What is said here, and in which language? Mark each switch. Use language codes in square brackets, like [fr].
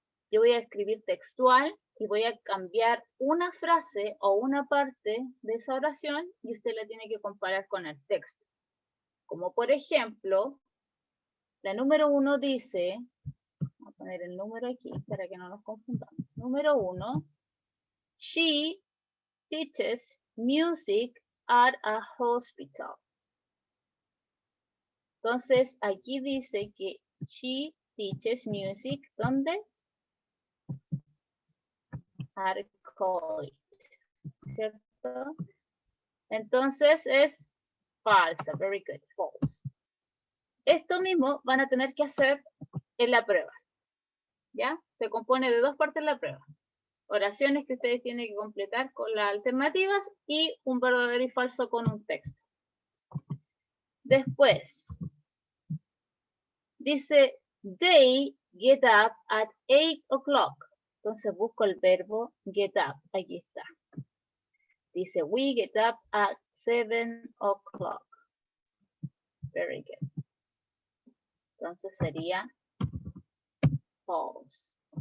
[es] Yo voy a escribir textual y voy a cambiar una frase o una parte de esa oración y usted la tiene que comparar con el texto. Como por ejemplo, la número 1 dice, voy a poner el número aquí para que no nos confundamos. [en] Número 1, she teaches music at a hospital. [es] Entonces, aquí dice que [en] she teaches music, [es] ¿dónde? [en] At a college, ¿cierto? [es] Entonces es falsa, [en] very good, false. [es] Esto mismo van a tener que hacer en la prueba, ¿ya? Se compone de dos partes la prueba. Oraciones que ustedes tienen que completar con las alternativas y un verdadero y falso con un texto. Después, dice, [en] they get up at 8 o'clock. [es] Entonces busco el verbo get up, aquí está. Dice, [en] we get up at 7 o'clock. Very good. [es] Entonces sería false.